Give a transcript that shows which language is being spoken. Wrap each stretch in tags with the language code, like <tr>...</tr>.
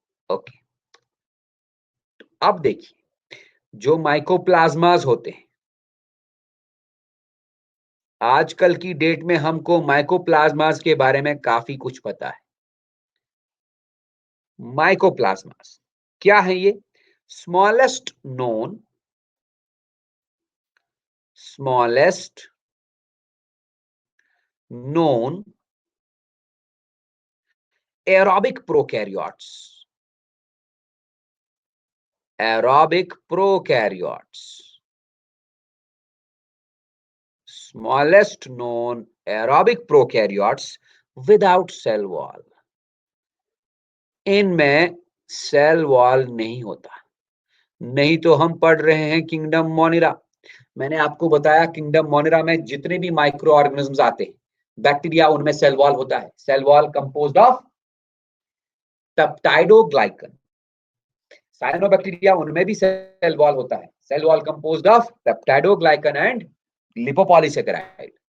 <hi>Okay, अब देखिए जो माइकोप्लाज्मास होते हैं, आजकल की डेट में हमको माइकोप्लाज्मास के बारे में काफी कुछ पता है। माइकोप्लाज्मास क्या है?</hi> <en>ये smallest known aerobic prokaryotes, smallest known aerobic prokaryotes without cell wall। इनमें</en> <hi>सेल वॉल नहीं होता। नहीं तो हम पढ़ रहे हैं किंगडम मोनिरा। मैंने आपको बताया किंगडम मोनिरा में जितने भी माइक्रो ऑर्गेनिजम्स आते हैं, बैक्टीरिया, उनमें सेल वॉल होता है।</hi> <en>Cell wall composed of peptidoglycan.</en> <hi>Cyanobacteria, उनमें भी</hi> <en>Cell wall होता है। Cell wall composed of peptidoglycan and lipopolysaccharide.</en>